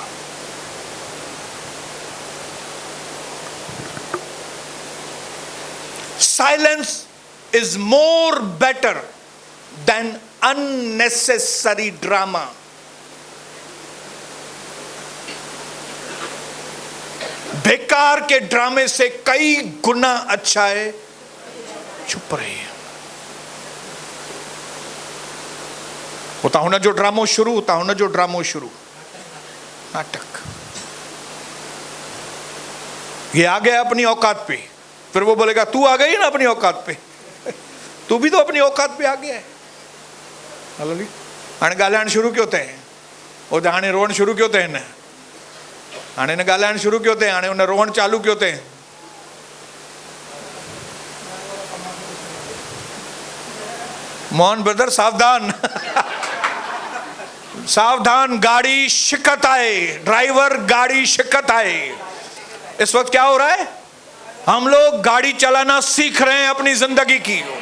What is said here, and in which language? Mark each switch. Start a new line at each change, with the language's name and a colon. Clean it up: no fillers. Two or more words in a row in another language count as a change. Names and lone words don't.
English: Silence is more better than unnecessary drama.
Hindi: बेकार के ड्रामे से कई गुना अच्छा है चुप रहिए।
Sindhi: होता हुन जो ड्रामो शुरू, होता हुन जो ड्रामो शुरू, नाटक।
Hindi: ये आ गया अपनी औकात पे, फिर वो बोलेगा तू आ गई ना अपनी औकात पे, तू भी तो अपनी औकात पे आ गया है। हालेलुया।
Sindhi: हाणे ॻाल्हाइण शुरू कयो अथई, वो हाणे रोअण शुरू कयो अथई, हाणे हिन ॻाल्हाइण शुरू कयो अथई, हाणे हुन रोअण चालू कयो अथई। मोहन ब्रदर सावधान सावधान, गाड़ी शिकत आए, ड्राइवर गाड़ी शिकत आए।
Hindi: इस वक्त क्या हो रहा है, हम लोग गाड़ी चलाना सीख रहे हैं अपनी जिंदगी की।